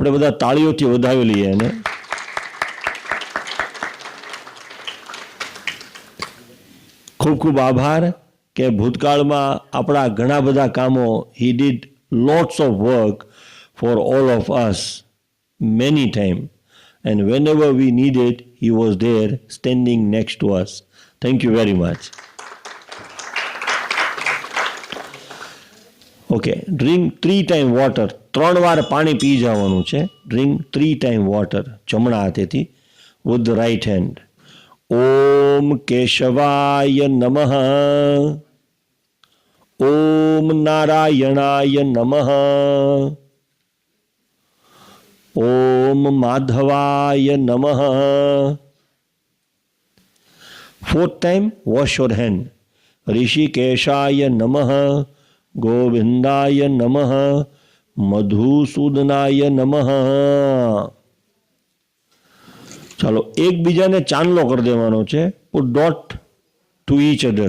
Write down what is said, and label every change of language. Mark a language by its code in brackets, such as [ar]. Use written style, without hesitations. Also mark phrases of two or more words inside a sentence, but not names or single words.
[gu] આપણે બધા તાળીઓથી વધાવી લઈએ એને. ખૂબ ખૂબ આભાર કે ભૂતકાળમાં આપણા ઘણા બધા કામો [en] he did lots of work for all of us many time, and whenever we needed, he was there standing next to us. Thank you very much. Okay, drink 3 times water. [gu] 3 વાર પાણી પી જવાનું છે. [en] Drink 3 times water. [gu] જમણા હાથેથી [en] with the right hand. [sa] ઓમ કેશવાય નમઃ. ઓમ નારાયણાય નમઃ. ઓમ માધવાય નમઃ. [en] 4th time, wash your hand. [sa] ઋષિકેશાય નમઃ. ગોવિંદાય નમઃ. મધુસૂદનાય નમઃ. [gu] ચાલો, એકબીજાને ચાંદલો કરી દેવાનો છે. [en] put dot to each other.